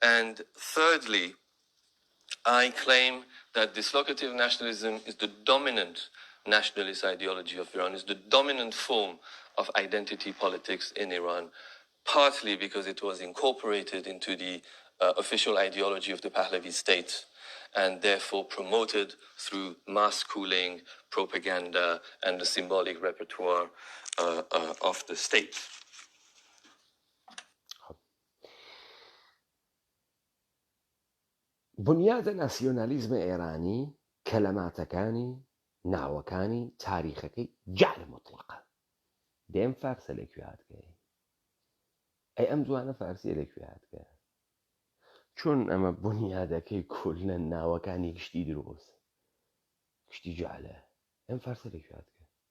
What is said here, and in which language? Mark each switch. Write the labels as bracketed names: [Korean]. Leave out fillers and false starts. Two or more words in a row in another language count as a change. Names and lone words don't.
[English] And thirdly, I claim that dislocative nationalism is the dominant nationalist ideology of Iran, is the dominant form of identity politics in Iran, partly because it was incorporated into the official ideology of the Pahlavi state and therefore promoted through mass schooling, propaganda, and the symbolic repertoire of the state. [Central Kurdish] بنیادە ناسیۆنالیزمە ئێرانی کەلەماتەکانی ناوەکانی تاریخەکەی جعل مطلقە دێم فارسە لەکوێ هاتگەی ئەی ئەم جوانە فارسیە لەکوێ هاتگە چۆن ئەمە بنیادەکەی کولە ناوەکانی گشتی دروست گشتی جعلە ئەم فارسە لەکوێ هاتگە